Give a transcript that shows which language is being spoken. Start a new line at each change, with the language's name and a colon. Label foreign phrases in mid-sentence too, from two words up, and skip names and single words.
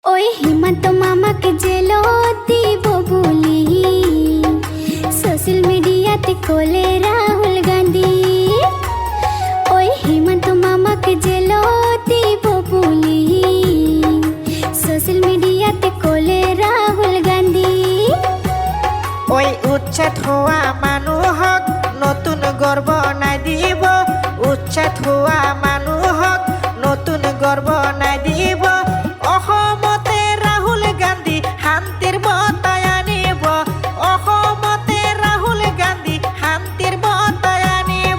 Assamese: ওই হিমন্ত মামাকে জেলো দিব বলি
English: social media
Assamese: কোলে রাহুল গান্ধী। ওই হিমন্ত মামাকে জেলো দিব বলি
English: social media
Assamese: কোলে রাহুল গান্ধী। ওই উচ্ছেদ হওয়া মানুহক নতুন গর্ব নাই দিব, উচ্ছেদ হওয়া মানুহক নতুন গর্ব নাই দিব। অসমতে রাহুল গান্ধী শান্তিৰ বঁটাই আনিব, অসমতে রাহুল গান্ধী শান্তিৰ বঁটাই আনিব।